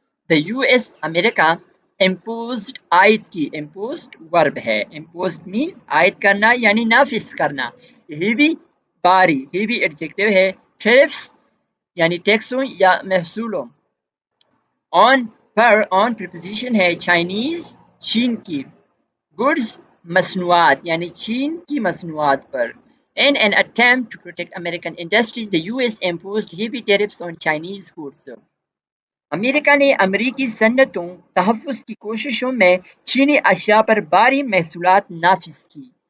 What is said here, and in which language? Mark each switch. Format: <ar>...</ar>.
<en>The US</en> <ur>America imposed عائد کی. imposed ورب ہے. imposed means عائد کرنا یعنی نافذ کرنا. باری ایڈجیکٹو ہے. tariffs یعنی ٹیکسوں یا محصولوں. on preposition ہے. چائنیز چین کی. goods مصنوعات یعنی چین کی مصنوعات پر.</ur> <en>In an attempt to protect American industries, the US imposed heavy tariffs on Chinese goods.</en> <ur>امریکہ نے امریکی صنعتوں تحفظ کی کوششوں میں چینی اشیاء پر بھاری محصولات نافذ کی.</ur>